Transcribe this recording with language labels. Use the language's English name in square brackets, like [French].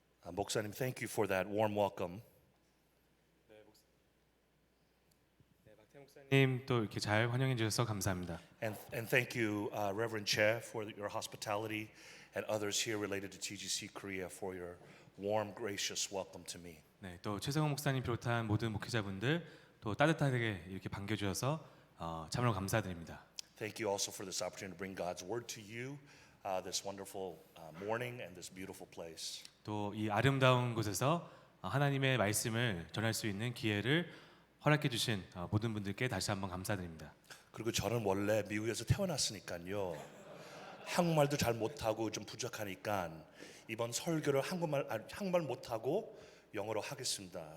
[English] 목사님, thank you for that warm welcome. [Korean] 박태 목사님 또 이렇게 잘 환영해 주셔서 감사합니다. [English] And thank you, Reverend Che, for your hospitality, and others here related to TGC Korea for your warm, gracious welcome to me. [Korean] 네, 또 최성호 목사님 비롯한 모든 목회자분들 또 따뜻하게 이렇게 반겨 주셔서 참으로 감사드립니다. [English] Thank you also for this opportunity to bring God's word to you this wonderful morning and this beautiful place. [Korean] 또 이 아름다운 곳에서 하나님의 말씀을 전할 수 있는 기회를 허락해 주신 모든 분들께 다시 한번 감사드립니다. 그리고 저는 원래 미국에서 태어났으니까요. 한국말도 잘 못하고 좀 부족하니까 이번 설교를 한국말 못하고 영어로 하겠습니다.